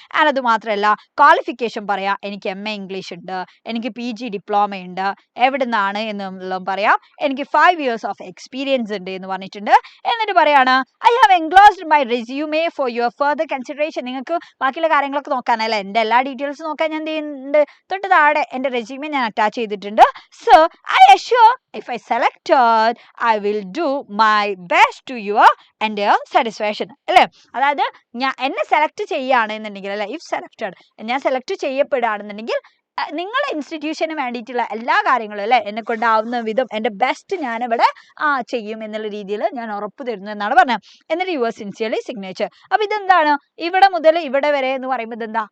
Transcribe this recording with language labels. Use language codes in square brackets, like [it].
[ml] And അത് മാത്രമല്ല qualification പറയാം. എനിക്ക് MA ഇംഗ്ലീഷ് ഉണ്ട്, എനിക്ക് PG ഡിപ്ലോമ ഉണ്ട്, എവിടെ നിന്നാണ് എന്നുള്ളതും പറയാം. എനിക്ക് 5 years ഓഫ് എക്സ്പീരിയൻസ് ഉണ്ട് എന്ന് പറഞ്ഞിട്ടുണ്ട്. എന്നിട്ട് പറയാണ് [en] I have enclosed my resume for your further consideration. [ml] നിങ്ങൾക്ക് ബാക്കിയുള്ള കാര്യങ്ങളൊക്കെ നോക്കാനല്ലേ, എൻ്റെ എല്ലാ ഡീറ്റെയിൽസ് നോക്കാൻ ഞാൻ എന്ത് ചെയ്യുന്നുണ്ട്? തൊട്ട് താഴെ എൻ്റെ റെസ്യൂമെ ഞാൻ അറ്റാച്ച് ചെയ്തിട്ടുണ്ട്. [en] So I assure if I selected, I will do my best to your and your satisfaction. [ml] അല്ലേ, അതായത് എന്നെ സെലക്ട് ചെയ്യുകയാണെന്നുണ്ടെങ്കിൽ അല്ലെ, [en] if selected, [ml] ഞാൻ സെലക്ട് ചെയ്യപ്പെടുകയാണെന്നുണ്ടെങ്കിൽ നിങ്ങളെ ഇൻസ്റ്റിറ്റ്യൂഷന് വേണ്ടിയിട്ടുള്ള എല്ലാ കാര്യങ്ങളും അല്ലെ എന്നെ കൊണ്ടാവുന്ന വിധം എൻ്റെ ബെസ്റ്റ് ഞാനിവിടെ ചെയ്യും എന്നുള്ള രീതിയിൽ ഞാൻ ഉറപ്പ് തരുന്നു എന്നാണ് പറഞ്ഞത്. എന്നിട്ട് [en] your sincerely [ml] സിഗ്നേച്ചർ. അപ്പൊ ഇതെന്താണ്? ഇവിടെ മുതൽ ഇവിടെ വരെ എന്ന് പറയുമ്പോൾ ഇതെന്താ?